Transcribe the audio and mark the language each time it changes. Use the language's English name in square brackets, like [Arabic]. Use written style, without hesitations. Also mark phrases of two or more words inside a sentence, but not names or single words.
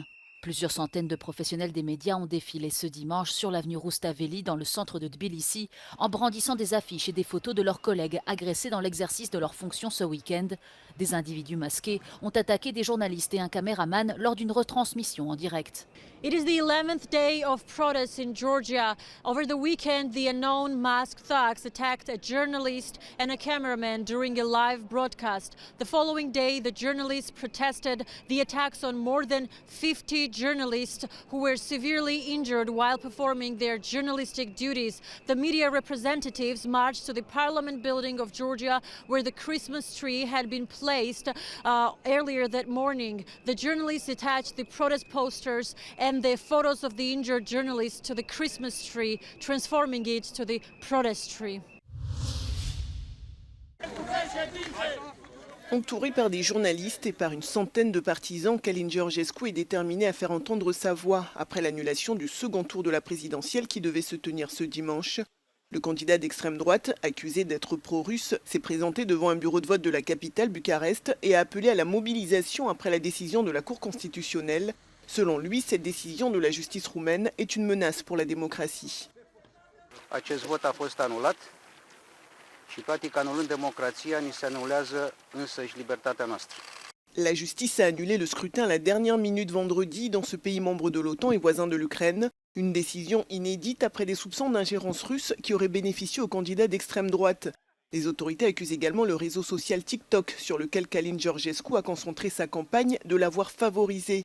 [French] Plusieurs centaines de professionnels des médias ont défilé ce dimanche sur l'avenue Roustaveli dans le centre de Tbilissi en brandissant des affiches et des photos de leurs collègues agressés dans l'exercice de leurs fonctions ce week-end. Des individus masqués ont attaqué des journalistes et un caméraman lors d'une retransmission en direct. [English] It is the 11th day of protests in Georgia. Over the weekend, the unknown masked thugs attacked a journalist and a cameraman during a live broadcast. The following day, the journalists protested the attacks on more than 50 journalists who were severely injured while performing their journalistic duties. The media representatives marched to the Parliament building of Georgia, where the Christmas tree had been placed earlier that morning. The journalists attached the protest posters and the photos of the injured journalists to the Christmas tree, transforming it to the protest tree. [French] Entouré par des journalistes et par une centaine de partisans, Călin Georgescu est déterminé à faire entendre sa voix après l'annulation du second tour de la présidentielle qui devait se tenir ce dimanche. Le candidat d'extrême droite, accusé d'être pro-russe, s'est présenté devant un bureau de vote de la capitale, Bucarest, et a appelé à la mobilisation après la décision de la Cour constitutionnelle. Selon lui, cette décision de la justice roumaine est une menace pour la démocratie. [Romanian] Acest vot a fost anulat și practic anulând democrația ni se anulează însăși libertatea noastră. [French] La justice a annulé le scrutin à la dernière minute vendredi dans ce pays membre de l'OTAN et voisin de l'Ukraine. Une décision inédite après des soupçons d'ingérence russe qui auraient bénéficié aux candidats d'extrême droite. Les autorités accusent également le réseau social TikTok, sur lequel Călin Georgescu a concentré sa campagne, de l'avoir favorisé.